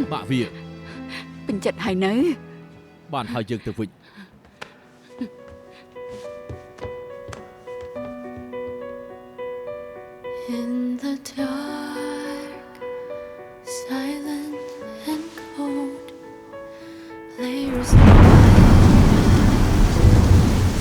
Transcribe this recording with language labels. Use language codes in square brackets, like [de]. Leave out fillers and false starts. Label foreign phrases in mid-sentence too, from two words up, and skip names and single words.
[km] បាក់វា ពេញចិត្តហើយនៅ បានហើយយើងទៅវិញ [en] In the dark, silent and cold, layers of light.